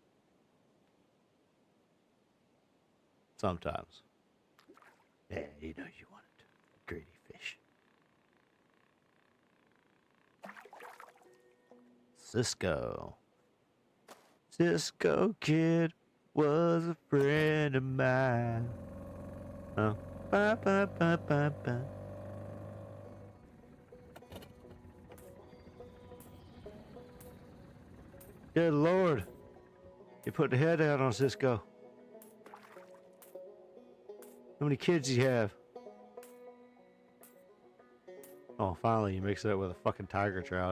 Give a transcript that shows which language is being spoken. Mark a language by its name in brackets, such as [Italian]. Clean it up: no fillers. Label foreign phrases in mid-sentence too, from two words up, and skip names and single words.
[English] Sometimes. Yeah, you know you want it. Greedy fish. Cisco. Cisco Kid was a friend of mine. Oh. Ba, ba, ba, ba, ba. Good Lord. You put the head out on Cisco. How many kids do you have? Oh, finally you mix it up with a fucking tiger trout.